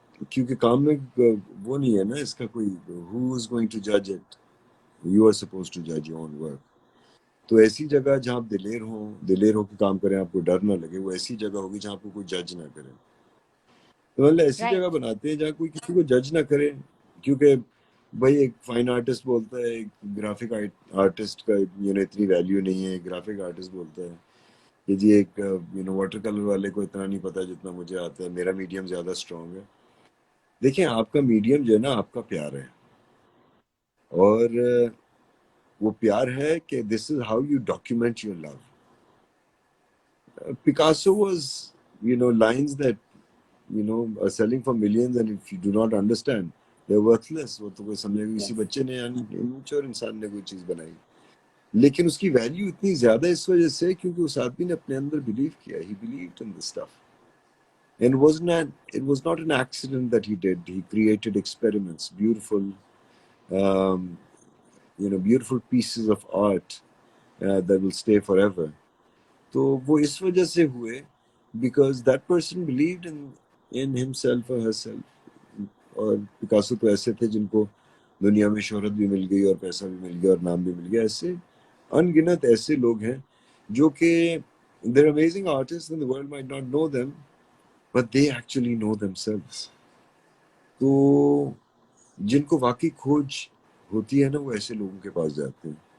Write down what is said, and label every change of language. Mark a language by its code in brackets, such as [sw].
[ur] کیونکہ کام میں وہ نہیں ہے نا اس کا کوئی [en] who is going to judge it. You are supposed to judge your own work. [ur] تو ایسی جگہ جہاں آپ دلیر ہو کے کام کریں، آپ کو ڈر نہ لگے، وہ ایسی جگہ ہوگی جہاں آپ کو کوئی جج نہ کرے. تو مطلب ایسی جگہ [en] Right. [ur] بناتے ہیں جہاں کوئی کسی کو جج نہ کرے. کیونکہ بھائی ایک فائن آرٹسٹ بولتا ہے، ایک گرافک آرٹسٹ کا اتنی ویلیو نہیں ہے. گرافک آرٹسٹ بولتا ہے کہ جی ایک واٹر کلر والے کو اتنا نہیں پتا جتنا مجھے آتا ہے، میرا میڈیم زیادہ اسٹرانگ ہے. دیکھیں، آپ کا میڈیم جو ہے نا آپ کا پیار ہے، اور وہ پیار ہے کہ [en] This is how you document your love. Picasso was, lines that, are selling for millions, and if you do not understand, they're worthless. [ur] وہ تو کوئی سمجھے گا کسی [en] Yes. [ur] بچے نے یا immature انسان نے کوئی چیز بنائی. لیکن اس کی ویلیو اتنی زیادہ اس وجہ سے کیونکہ اس آدمی نے اپنے اندر بلیو کیا. [en] He believed in this stuff. And it was not an accident that he did. He created experiments, um, beautiful pieces of art that will stay forever. [ur] تو وہ اس وجہ سے ہوئے [en] because that person believed in himself [ur] اور ہرسیلف. اور Picasso تو ایسے تھے جن کو دنیا میں شہرت بھی مل گئی اور پیسہ بھی مل گیا اور نام بھی مل گیا. ایسے ان گنت ایسے لوگ ہیں جو کہ [en] they're amazing artists and the world might not know them but they actually know themselves. [ur] تو جن کو واقعی کھوج ہوتی ہے نا وہ ایسے لوگوں کے پاس جاتے ہیں.